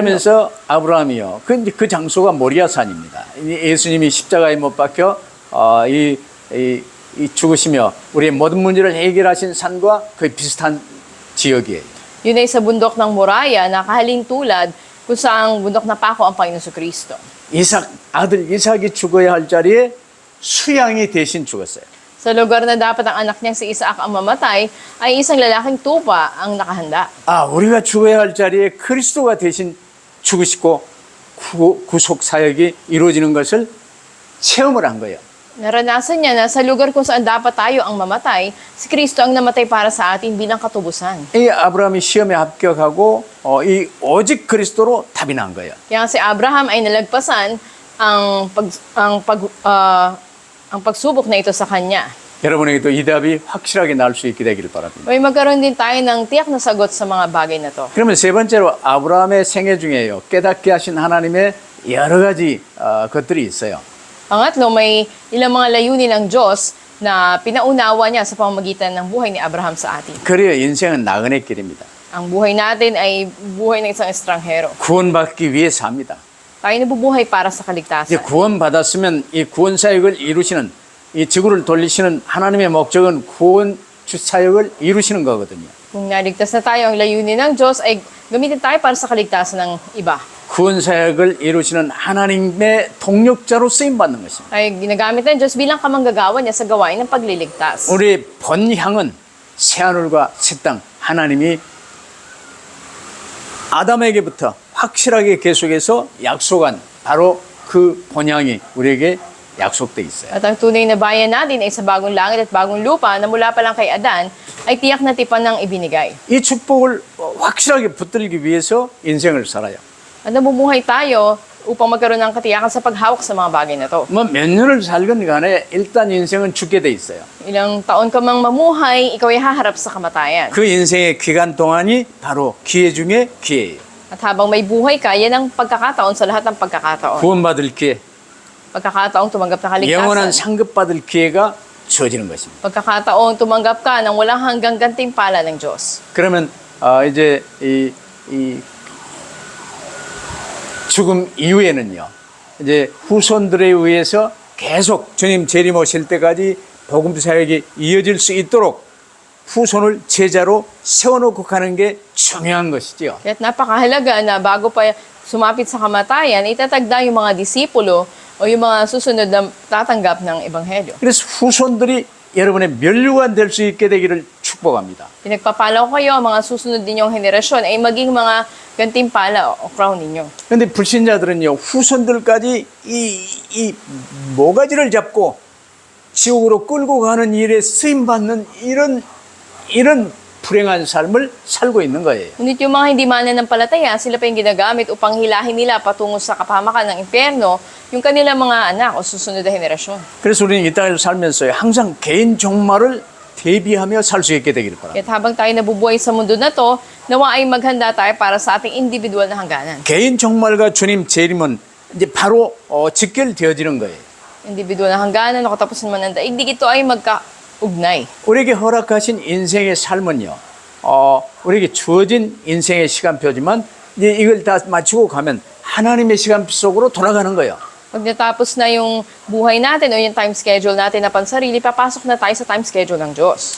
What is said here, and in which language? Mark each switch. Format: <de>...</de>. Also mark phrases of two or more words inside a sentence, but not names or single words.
<ko>이러면서 아브라함이요. 그 장소가 모리아산입니다. 예수님이 십자가에 못 박혀 이 죽으시며 우리의 모든 문제를 해결하신 산과 거의 비슷한 지역이에요.</ko> <tl>Yun ay sa bundok ng Moraya, nakahalin tulad kung saang bundok na pako ang Panginoon Kristo.</tl> <ko>아들 이삭이 죽어야 할 자리에 수양이 대신 죽었어요.</ko> <tl>Sa lugar na dapat ang anak niyang si Isaac ang mamatay, ay isang lalaking tupa ang nakahanda.</tl> <ko>우리가 죽어야 할 자리에 그리스도가 대신 죽으시고 구속 사역이 이루어지는 것을 체험을 한 거예요.</ko> <tl>Naranasan niya na sa lugar kung saan dapat tayo ang mamatay, si Kristo ang namatay para sa atin bilang katubusan.</tl> <ko>이 아브라함이 시험에 합격하고 이 오직 그리스도로 답이 난 거예요.</ko> <tl>Kaya si Abraham ay nalagpasan ang pagsubok na ito sa kanya.</tl> <ko>여러분에게도 이 답이 확실하게 나올 수 있게 되기를 바랍니다.</ko> <tl>May magkaroon din tayo ng tiyak na sagot sa mga bagay na to.</tl> <ko>그러면 세 번째로 아브라함의 생애 중에요. 깨닫게 하신 하나님의 여러 가지 것들이 있어요.</ko> <tl>Pangatlo, may ilang mga layunin ng Diyos na pinaunawa niya sa pamamagitan ng buhay ni Abraham sa atin.</tl> <ko>그래요. 인생은 나그네 길입니다.</ko> <tl>Ang buhay natin ay buhay ng isang estranghero.</tl> <ko>구원받기 위해 삽니다.</ko> <tl>Tayo nabubuhay para sa</tl> <ko>이제</ko> <tl>kaligtasan.</tl> <ko>구원받았으면 이 구원 사역을 이루시는 이 지구를 돌리시는 하나님의 목적은 구원 사역을 이루시는 거거든요.</ko> <tl>Kung naligtas na tayo, ang layunin ng Diyos ay gamitin tayo para sa kaligtasan ng iba.</tl> <ko>구원 사역을 이루시는 하나님의 동력자로 쓰임 받는 것입니다.</ko> <tl>Ay ginagamit ng Diyos bilang kamanggagawa niya sa gawain ng pagliligtas.</tl> <ko>우리의 본향은 새하늘과 새 땅 하나님이 아담에게부터 확실하게 계속해서 약속한 바로 그 본향이 우리에게 약속돼 있어요.</ko> <tl>At ang tunay na bayan natin ay sa bagong langit at bagong lupa na mula pa lang kay Adan ay tiyak na tipan ng ibinigay.</tl> <ko>이 축복을 확실하게 붙들기 위해서 인생을 살아요.</ko> <tl>At namumuhay tayo upang magkaroon ng katiyakan sa paghawak sa mga bagay na to.</tl> <ko>뭐 몇 년을 살건 간에 일단 인생은 죽게 돼 있어요.</ko> <tl>Ilang taon ka mang mamuhay, ikaw ay haharap sa kamatayan.</tl> <ko>그 인생의 기간 동안이 바로 기회 중에 기회예요.</ko> <tl>At habang may buhay ka, yan ang pagkakataon sa lahat ng pagkakataon.</tl> <ko>구원받을 기회,</ko> <tl>Pagkakataong tumanggap ng</tl> <ko>영원한</ko> <tl>kaligtasan.</tl> <ko>상급받을 기회가 주어지는 것입니다.</ko> <tl>Pagkakataong tumanggap ka ng walang hanggang gantimpala ng Diyos.</tl> <ko>그러면 이제 이 죽음 이후에는요, 이제 후손들에 의해서 계속 주님 재림 오실 때까지 복음 사역이 이어질 수 있도록 후손을 제자로 세워놓고 가는 게 중요한 것이죠.</ko> <tl>Kaya't napakahalaga na bago pa sumapit sa kamatayan, itatagda yung mga disipulo o yung mga susunod na tatanggap ng Ebanghelyo.</tl> <ko>그래서 후손들이 여러분의 면류관 될 수 있게 되기를 축복합니다.</ko> <tl>Pinagpapala ko kayo, ang mga susunod ninyong henerasyon ay maging mga gantimpala o crown ninyo.</tl> <ko>그런데 불신자들은요, 후손들까지 이 모가지를 잡고 지옥으로 끌고 가는 일에 쓰임받는 이런 불행한 삶을 살고 있는 거예요.</ko> <tl>Ngunit yung mga hindi mananampalataya, sila pa yung ginagamit upang hilahin nila patungo sa kapahamakan ng impyerno yung kanilang mga anak o susunod na henerasyon.</tl> <ko>그래서 우리는 이 땅에서 살면서 항상 개인 종말을 대비하며 살 수 있게 되기를 바랍니다.</ko> <tl>Kaya't habang tayo nabubuhay sa mundo na to, nawa ay maghanda tayo para sa ating individual na hangganan.</tl> <ko>개인 종말과 주님 재림은 이제 바로 직결되어지는 거예요.</ko> <tl>Individual na hangganan o katapusan man ng daigdig, ito ay magkaugnay.</tl> <ko>우리에게 허락하신 인생의 삶은요, 우리에게 주어진 인생의 시간표지만 이제 이걸 다 마치고 가면 하나님의 시간 속으로 돌아가는 거예요.</ko> <tl>Pag natapos na yung buhay natin o yung</tl> <en>time schedule</en> <tl>natin na pansarili, papasok na tayo sa</tl> <en>time schedule</en> <tl>ng Diyos.</tl>